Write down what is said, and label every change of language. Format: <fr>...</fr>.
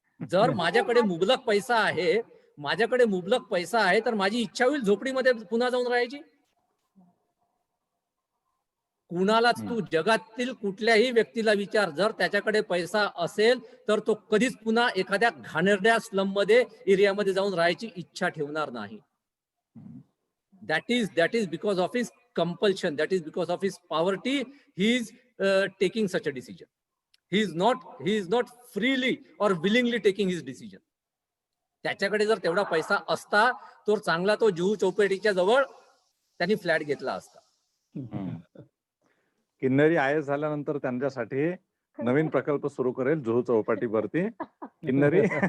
<mr>जर माझ्याकडे मुबलक पैसा आहे, माझ्याकडे मुबलक पैसा आहे, तर माझी इच्छा होईल झोपडीमध्ये पुन्हा जाऊन राहायची. कुणालाच तू जगातील कुठल्याही व्यक्तीला विचार, जर त्याच्याकडे पैसा असेल तर तो कधीच पुन्हा एखाद्या घाणेरड्या स्लम मध्ये एरियामध्ये जाऊन राहायची इच्छा ठेवणार नाही.</mr> <en>that is because of his compulsion, that is because of his poverty he is taking such a decision. He is not freely or willingly taking his decision.</en> <mr>त्याच्याकडे जर तेवढा पैसा असता तर चांगला तो जुहू चौपेटीच्या जवळ त्यांनी फ्लॅट घेतला असता. किन्नरी IAS झाल्यानंतर त्यांच्यासाठी नवीन प्रकल्प सुरू करेल जुहू चौपाटीवरती. किन्नरी.</mr>